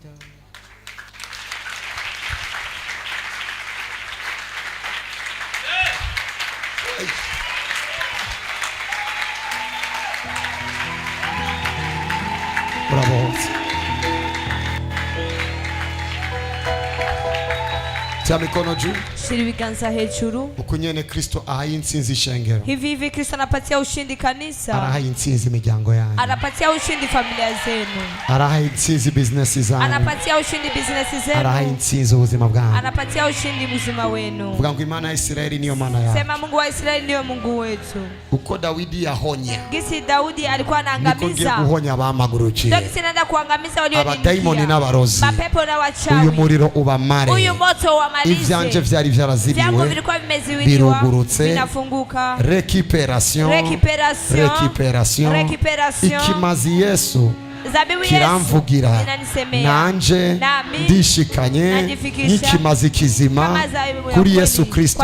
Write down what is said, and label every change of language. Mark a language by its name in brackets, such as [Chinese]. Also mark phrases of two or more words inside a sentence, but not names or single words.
[Swahili] Bravo. Tia mikono juu. [Rundi] Shiri biganza hejuru. Ukunyene Kristo ahaye intsinzi ishengero. [Swahili] Hivi Kristo anapatia ushindi kanisa. [Rundi] Arahaye intsinzi imiryango yanyu. [Swahili] Anapatia ushindi familia zenu. [Rundi] Arahaye intsinzi business zanyu. [Swahili] Anapatia ushindi business zenu. [Rundi] Arahaye intsinzi ubuzima bwanyu. [Swahili] Anapatia ushindi uzima wenu. [Rundi] Vuga ngo Imana ya Israeli niyo mana yacu. [Swahili] Sema Mungu wa Israeli ndiyo Mungu wetu. [Rundi] Uko Daudi yahonya. [Swahili] Gisi Daudi alikuwa anaangamiza. [Rundi] Niko ngiye guhonya abamagurukiye. [Swahili] Ndio gisi naenda kuangamiza walioniingia. [Rundi] Abadayimoni n'abarozi. [Swahili] Mapepo na wachawi. [Rundi] Uyu muriro ubamare. [Swahili] Uyu moto wa [Rundi] ivyanje vyari vyarazibiwe. [Swahili] Vyangu vilikuwa vimeziwiliwa. [Rundi] Birugurutse. [Swahili] Vinafunguka. [Rundi] Recuperation. Ikimazi Yesu kiramvugira nanje ndishikanye n'ikimazi kizima kuri Yesu Kristo.